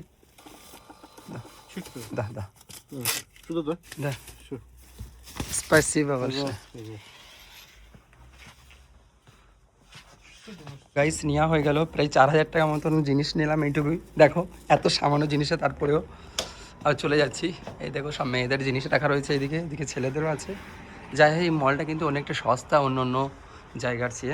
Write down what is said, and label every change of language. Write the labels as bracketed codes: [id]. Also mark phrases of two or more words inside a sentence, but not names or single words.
[ru] Чуть то. да, да. Да. Сюда, да? Да. Все. Спасибо большое। [bn] গাইস নেওয়া হয়ে গেল প্রায় 4000 টাকা মতন জিনিস নিলাম এইটুকুই। দেখো এত সামান্য জিনিসে তারপরেও আর চলে যাচ্ছি। এই দেখো সব মেয়েদের জিনিস রাখা রয়েছে এদিকে, এদিকে ছেলেদেরও আছে। যাই হোক এই মলটা কিন্তু অনেকটা সস্তা অন্য অন্য জায়গার চেয়ে।